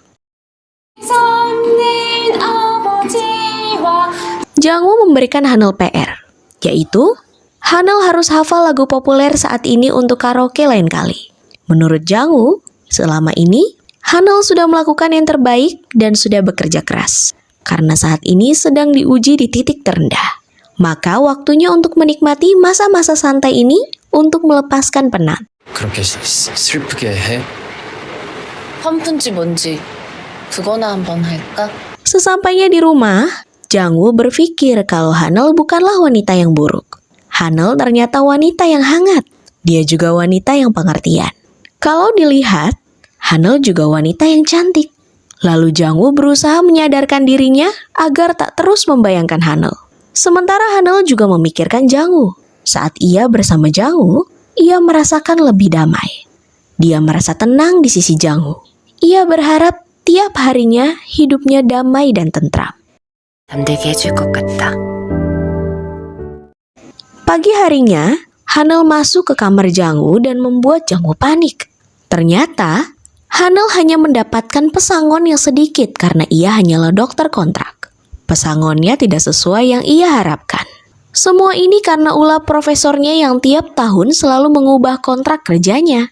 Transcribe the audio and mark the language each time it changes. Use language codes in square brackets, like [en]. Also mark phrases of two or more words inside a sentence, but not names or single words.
[id] Jang-woo memberikan Hanel PR, yaitu Hanel harus hafal lagu populer saat ini untuk karaoke lain kali. Menurut Jang-woo, selama ini Hanel sudah melakukan yang terbaik dan sudah bekerja keras. Karena saat ini sedang diuji di titik terendah. Maka waktunya untuk menikmati masa-masa santai ini untuk melepaskan penat. [ko] 그렇게 슬프게 해? 펌프인지 뭔지 그거나 한번 할까? [id] Sesampainya di rumah, Jang-woo berpikir kalau Hanel bukanlah wanita yang buruk. Hanel ternyata wanita yang hangat. Dia juga wanita yang pengertian. Kalau dilihat, Hanel juga wanita yang cantik. Lalu Jang-woo berusaha menyadarkan dirinya agar tak terus membayangkan Hanel. Sementara Hanel juga memikirkan Jang-woo. Saat ia bersama Jang-woo, ia merasakan lebih damai. Dia merasa tenang di sisi Jang-woo. Ia berharap tiap harinya hidupnya damai dan tentram. [ko] 잠들게 해줄 것 같다. [id] Pagi harinya, Hanel masuk ke kamar Jang-woo dan membuat Jang-woo panik. Ternyata, Hanel hanya mendapatkan pesangon yang sedikit karena ia hanyalah dokter kontrak. Pesangonnya tidak sesuai yang ia harapkan. Semua ini karena ulah profesornya yang tiap tahun selalu mengubah kontrak kerjanya.